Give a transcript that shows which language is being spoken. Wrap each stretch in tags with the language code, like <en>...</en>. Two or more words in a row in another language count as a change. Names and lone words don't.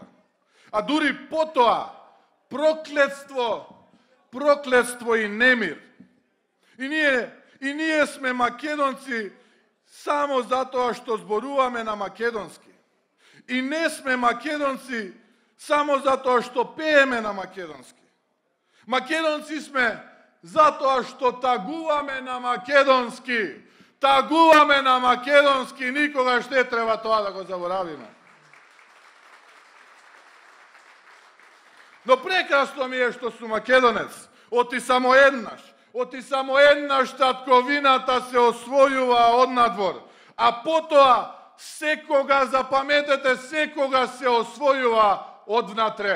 <mk>А дури потоа проклетство и немир. И ние сме македонци само затоа што зборуваме на македонски. И не сме македонци само зато што пееме на македонски. Македонци сме зато што tagуваме на македонски. Тагуваме на македонски, никогаш не треба тоа да го заборавиме. Но прекрасно ми е што сум македонец. Оти само еднаш татковината се освојува од надвор, а потоа секога, запаметете, секога се освојува од внатре.</mk>